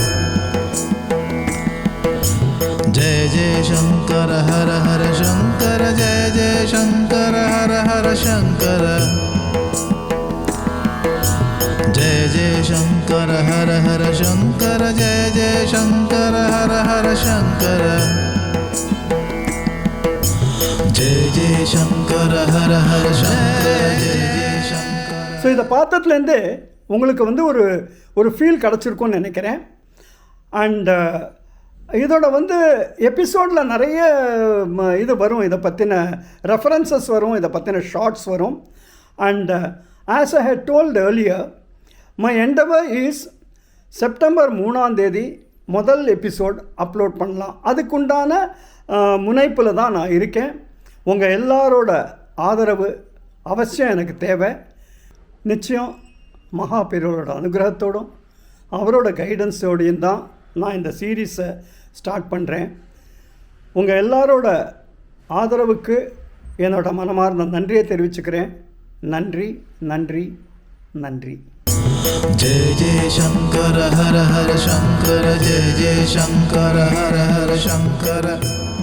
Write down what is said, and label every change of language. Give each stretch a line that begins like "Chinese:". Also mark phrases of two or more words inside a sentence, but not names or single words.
Sanskrit: जय जय शंकर हर हर शंकर जय जय शंकर हर हर शंकर जय जय शंकर हर हर शंकर जय जय शंकर हर हर शंकर जय जय शंकर हर हर शंकर जय जय शंकर.
Tamil: ஸோ இதை பார்த்ததுலேருந்தே உங்களுக்கு வந்து ஒரு ஃபீல் கிடச்சிருக்கும்னு நினைக்கிறேன். அண்டு இதோட வந்து எபிசோடில் நிறைய இது வரும், இதை பற்றின ரெஃபரன்சஸ் வரும், இதை பற்றின ஷார்ட்ஸ் வரும்.
English: And as I had told earlier, my endeavor is September 3 முதல் episode upload பண்ணலாம்.
Tamil: அதுக்குண்டான முனைப்பில் தான் நான் இருக்கேன். உங்கள் எல்லாரோட ஆதரவு அவசியம் எனக்கு தேவை. நிச்சயம் மகா பெரியவரோட அனுகிரகத்தோடும் அவரோட கைடன்ஸோடையும் தான் நான் இந்த சீரீஸை ஸ்டார்ட் பண்ணுறேன். உங்கள் எல்லாரோட ஆதரவுக்கு என்னோட மனமார்ந்த நன்றியை தெரிவிச்சுக்கிறேன். நன்றி நன்றி நன்றி.
Sanskrit: जय जय शंकर हर हर शंकर जय जय शंकर हर हर शंकर.